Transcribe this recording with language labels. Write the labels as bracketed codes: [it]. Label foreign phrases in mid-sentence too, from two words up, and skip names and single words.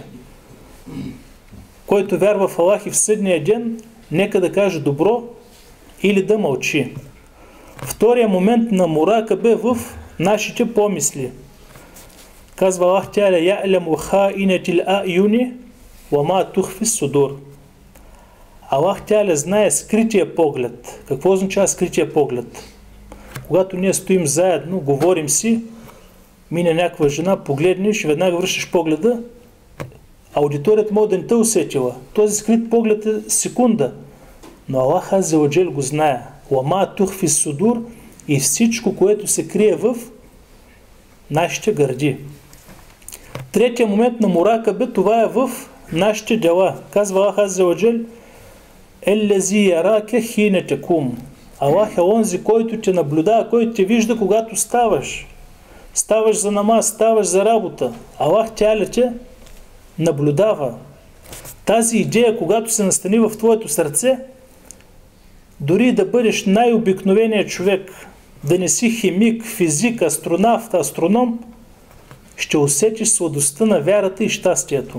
[bg] Който вярва в Аллах и в съдния ден, нека да каже добро или да мълчи. Втория момент на муракаба е в нашите помисли. Казва Аллах Теаля: [ar] «يعلم خائنة الأعين وما تخفي الصدور». [bg] Аллах Теаля знае скрития поглед. Какво означава скрития поглед? Когато ние стоим заедно, говорим си, мине някаква жена, погледнеш и веднага връщаш погледа, аудиторията може да не те усетила. Този скрит поглед е секунда. Но Аллах [ar] عز وجل [bg] го знае. [ar] «وتخفي الصدور» [bg] и всичко, което се крие в нашите гърди. Третия момент на муракаба, това е в нашите дела. Казва Аллах Азза ва Джал: [ar] «الذي يراك حين تقوم». [bg] Аллах е онзи, който те наблюдава, който те вижда, когато ставаш. Ставаш за намаз, ставаш за работа. Аллах Теаля те наблюдава. Тази идея, когато се настани в твоето сърце, дори да бъдеш най-обикновеният човек, да не си химик, физик, астронавт, астроном, ще усетиш сладостта на вярата и щастието.